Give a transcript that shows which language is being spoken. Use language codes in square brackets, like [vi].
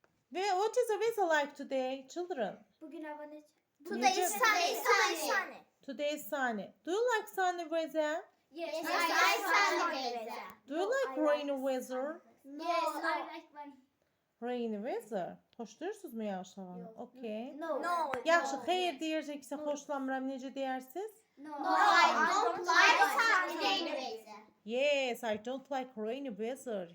[en] What is the weather like today, children? [az] Bugün hava ne? [en] Today is sunny. Today is sunny. Do you like sunny weather? Yes, I like sunny weather. Do you like rainy weather? Yes, I like one. Rainy weather. [az] Xoşlayırsınızmı yağış havanı? Okay. No. Yaxşı, xeyir deyəcəksə xoşlamıram. Necə deyirsiniz? [en] No, I don't like sunny weather. Yes, I don't like rainy weather.